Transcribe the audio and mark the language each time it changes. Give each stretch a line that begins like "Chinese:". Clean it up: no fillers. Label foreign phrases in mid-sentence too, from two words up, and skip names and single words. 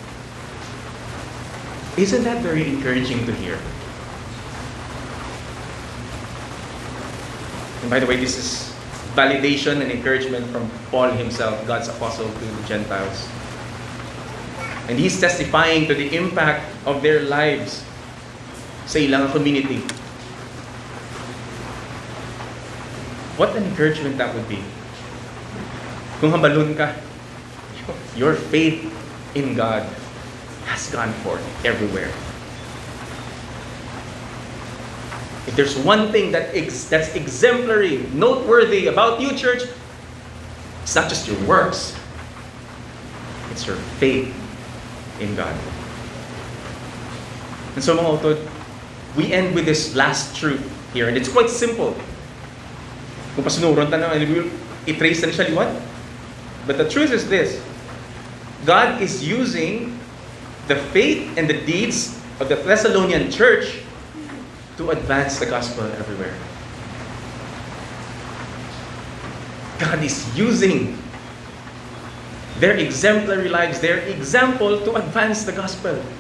English: Isn't that very encouraging to hear? And by the way, this is validation and encouragement from Paul himself, God's apostle to the Gentiles. And he's testifying to the impact of their lives
Hiligaynon: sa ilang
English: community. What an encouragement that would be.
Hiligaynon: Kung hambalun ka,
English: your faith in God has gone forth everywhere. If there's one thing that's exemplary, noteworthy about you, church, it's not just your works, it's your faith in God. And so
Hiligaynon: mga utod,
English: we end with this last truth here, and it's quite simple.
Hiligaynon: Kung pasunuron ta na, i-trace na siya liwan.
English: But the truth is this: God is using the faith and the deeds of the Thessalonian church to advance the gospel everywhere. God is using their exemplary lives, their example, to advance the gospel.